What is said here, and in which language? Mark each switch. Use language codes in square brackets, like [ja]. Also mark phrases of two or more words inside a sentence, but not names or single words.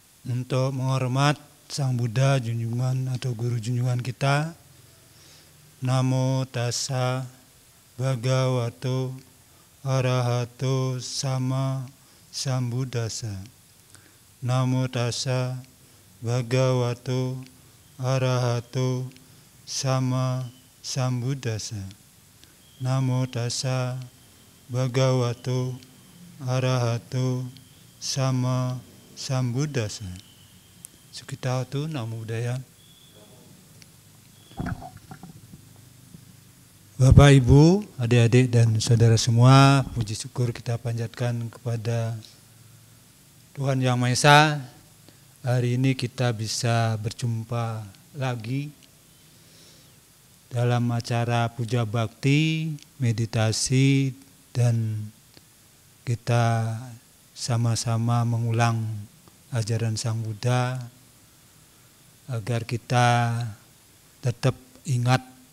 [id] untuk menghormat Sang Buddha junjungan atau guru junjungan kita. [pi] Namo tassa bhagavato arahato sama sambuddhassa. Namo tassa bhagavato arahato sama sambuddhassa. Namo tassa bhagavato arahato sama sambuddhassa. Sukitatu namo buddhaya. [id] Bapak, Ibu, adik-adik dan saudara semua, puji syukur kita panjatkan kepada Tuhan Yang Maha Esa. Hari ini kita bisa berjumpa lagi dalam acara puja bakti, meditasi, dan kita sama-sama mengulang ajaran Sang Buddha agar kita tetap ingat